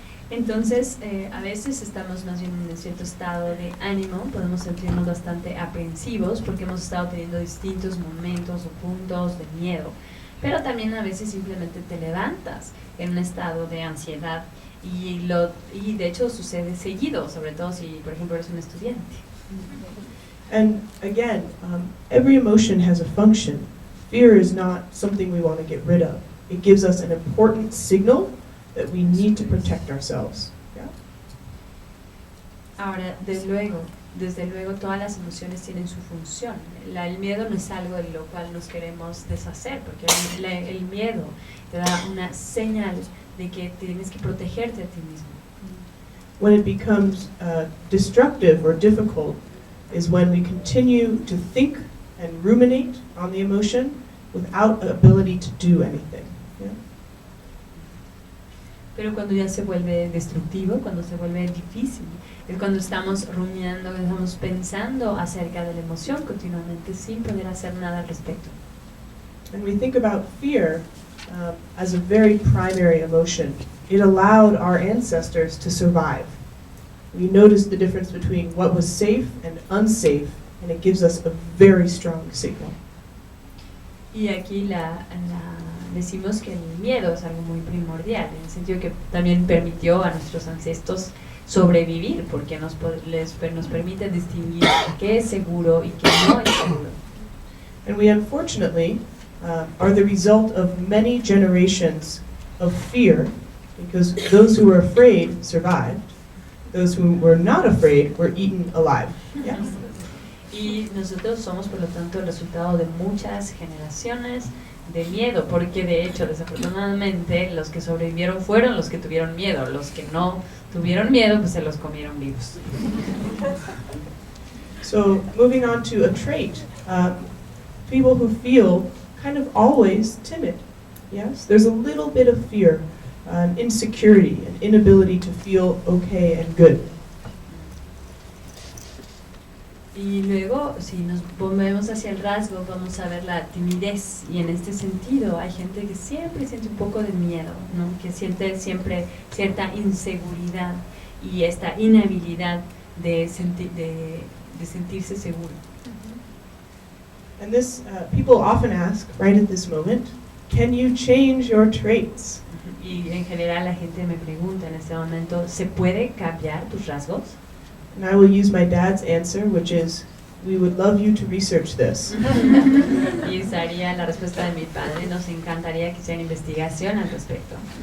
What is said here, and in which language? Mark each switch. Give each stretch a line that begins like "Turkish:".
Spanish: Entonces, a veces estamos más bien en un cierto estado de ánimo, podemos sentirnos bastante aprensivos porque hemos estado teniendo distintos momentos o puntos de miedo, pero también a veces simplemente te levantas en un estado de ansiedad y de hecho sucede seguido, sobre todo si, por ejemplo, eres un estudiante.
English: And again, every emotion has a function. Fear is not something we want to get rid of. It gives us an important signal that we need to protect ourselves. Yeah?
Spanish: Ahora, desde luego todas las emociones tienen su función. El miedo no es algo de lo cual nos queremos deshacer, porque el miedo te da una señal de que tienes que protegerte a ti mismo.
English: When it becomes destructive or difficult is when we continue to think and ruminate on the emotion without the ability to do anything. Yeah?
Spanish: Pero cuando ya se vuelve destructivo, cuando se vuelve difícil, es cuando estamos rumiando, estamos pensando acerca de la emoción continuamente sin poder hacer nada al respecto.
English: And we think about fear as a very primary emotion. It allowed our ancestors to survive. We noticed the difference between what was safe and unsafe, and it gives us a very strong signal.
Spanish: Y aquí decimos que el miedo es algo muy primordial, en el sentido que también permitió a nuestros ancestros sobrevivir, porque nos permite distinguir qué es seguro y qué no es seguro.
English: And we unfortunately are the result of many generations of fear, because those who were afraid survived. Those who were not afraid were eaten alive. Yeah?
Spanish: Y nosotros somos, por lo tanto, el resultado de muchas generaciones de miedo, porque de hecho, desafortunadamente, los que sobrevivieron fueron los que tuvieron miedo. Los que no tuvieron miedo, pues se los comieron vivos.
English: So, moving on to a trait. People who feel kind of always timid. Yes? There's a little bit of fear, insecurity, an inability to feel okay and good.
Spanish: Y luego, si nos volvemos hacia el rasgo, vamos a ver la timidez. Y en este sentido, hay gente que siempre siente un poco de miedo, ¿no? Que siente siempre cierta inseguridad y esta inhabilidad de sentirse seguro.
English: And this, people often ask, right at this moment, can you change your traits?
Spanish: Y en general la gente me pregunta en este momento, ¿se puede cambiar tus rasgos?
English: And I will use my dad's answer, which is, we would love you to research this.
Spanish: Y usaría la respuesta de mi padre, nos encantaría que hicieran investigación al respecto.